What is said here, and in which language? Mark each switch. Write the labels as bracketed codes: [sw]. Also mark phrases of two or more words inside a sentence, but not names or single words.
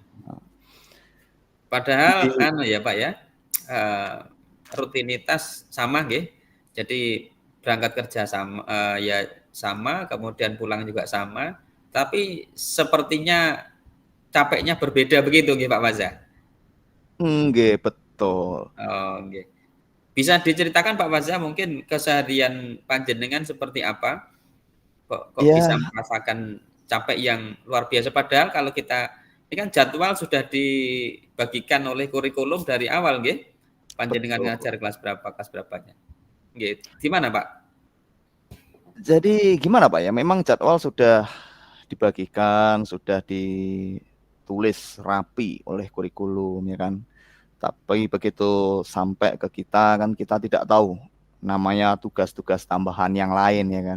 [id] Padahal Di anu ya, Pak ya, eee, rutinitas sama nggih. Jadi berangkat kerja sama, ya sama, kemudian pulang juga sama, tapi sepertinya capeknya berbeda begitu nggih, Pak Faza? nggih, betul. Oh, nggih. Bisa diceritakan Pak Faza mungkin keseharian panjenengan seperti apa? Kok bisa Ya, merasakan capek yang luar biasa? Padahal kalau kita ini kan jadwal sudah dibagikan oleh kurikulum dari awal nggih. Panjenengan betul. ngajar kelas berapanya. Nggih. Gimana, Pak? Jadi gimana Pak ya, memang jadwal sudah dibagikan, sudah ditulis rapi oleh kurikulum ya kan. Tapi begitu sampai ke kita kan kita tidak tahu namanya tugas-tugas tambahan yang lain ya kan.